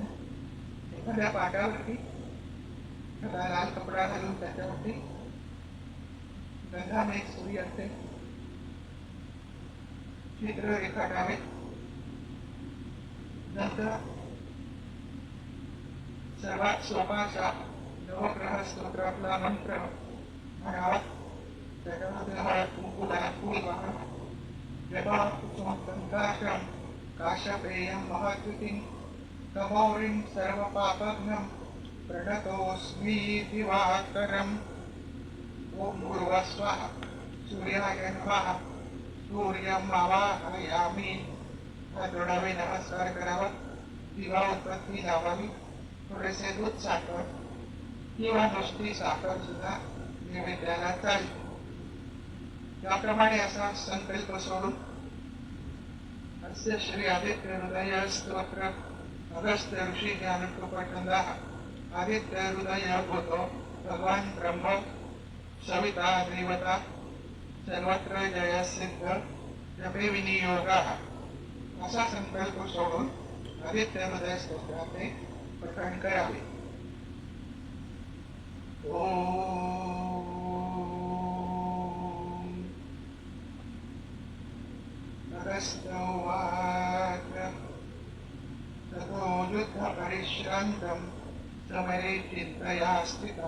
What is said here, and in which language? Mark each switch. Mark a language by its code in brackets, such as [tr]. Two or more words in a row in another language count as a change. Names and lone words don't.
[mr] एखाद्या पाटावरती एखादा लाल कपडा घालून त्याच्यावरती गंधाने एक सूर्याचे चित्र रेखाटावे. नंतर सर्वात सोपा असा नवग्रह स्तोत्रातला मंत्र म्हणावा. त्याच्यामध्ये हळद, कुंकू, फूल वाहन. [sa] जपा कुसुम संकाशम काशपेयम महत्वितीं तमोरिं सर्व पापघ्नं प्रणतोऽस्मी दिवाकरम्. ओम भूर्भुवः स्वः. सूर्याय नमः. सूर्यं आवाहयामि. [mr] हा जोडावे, नमस्कार करावा. दिवा उत्पत्ती लावावी. थोडेसे दूध, साखर किंवा नुसती साखर सुद्धा नैवेद्याला चालते. त्याप्रमाणे असा संकल्प सोडून [sa] अस्य श्री आदित्य हृदय स्तोत्र अगस्त्य ऋषी ज्ञानोपटंदा. आदित्य हृदय होतो भगवान ब्रह्म सविता देवता सर्वत्र जय सिद्ध जपे विनियोग [mr] असा संकल्प सोडून आदित्य हृदय स्तोत्राचे पठण करावे. [sa] अगस्त्योवाच ततो युद्ध परिश्रान्तं समरे चिन्तया स्थितं